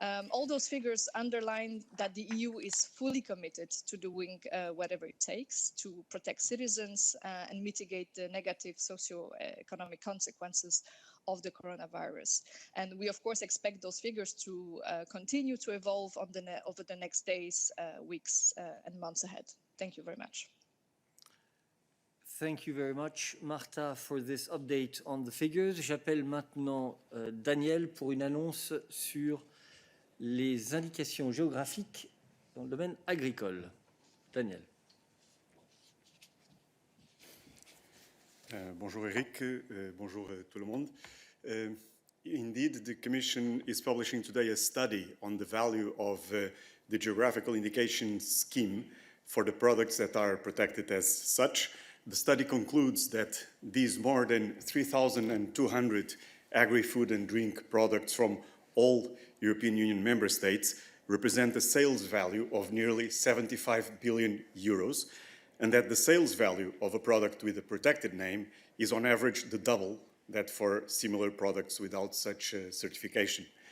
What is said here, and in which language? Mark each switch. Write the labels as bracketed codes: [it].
[en] All those figures underline that the EU is fully committed to doing whatever it takes to protect citizens and mitigate the negative socio-economic consequences of the coronavirus. And we, of course, expect those figures to continue to evolve over the next days, weeks, and months ahead. Thank you very much. Thank you very much, Martha, for this update on the figures. [fr] J'appelle maintenant Daniel pour une annonce sur les indications géographiques dans le domaine agricole. Daniel. Bonjour Eric, bonjour tout le monde. [en] Indeed, the Commission is publishing today a study on the value of the geographical indication scheme for the products that are protected as such. The study concludes that these more than 3,200 agri-food and drink products from all European Union member states represent a sales value of nearly 75 billion euros, and that the sales value of a product with a protected name is on average the double that for similar products without such certification.